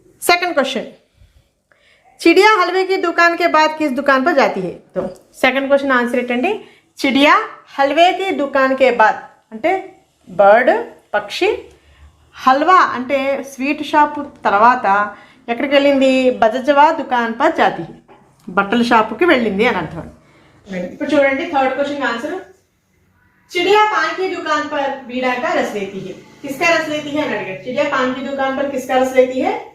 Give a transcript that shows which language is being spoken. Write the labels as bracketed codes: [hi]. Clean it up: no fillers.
[hi] Second question चिड़िया हलवे की दुकान के बाद किस दुकान पर जाती है? [te] तो सेकंड क्वेश्चन आंसर ఏంటండి, [hi] चिड़िया हलवे की दुकान के बाद [te] అంటే బర్డ్ పక్షి, హల్వా అంటే స్వీట్ షాప్ తర్వాత ఎక్కడికి వెళ్ళింది? [hi] బజజ్వా దుకాన్ పర్ జాతి, [te] బట్టల షాపుకి వెళ్ళింది అని అర్థం. ఇప్పుడు చూడండి [hi] థర్డ్ క్వశ్చన్ ఆన్సర్ चिड़िया पान की दुकान पर बीड़ा का रस लेती है. किसका रस लेती है [te] అని అడిగాడు. [hi] चिड़िया पान की दुकान पर किसका रस लेती है?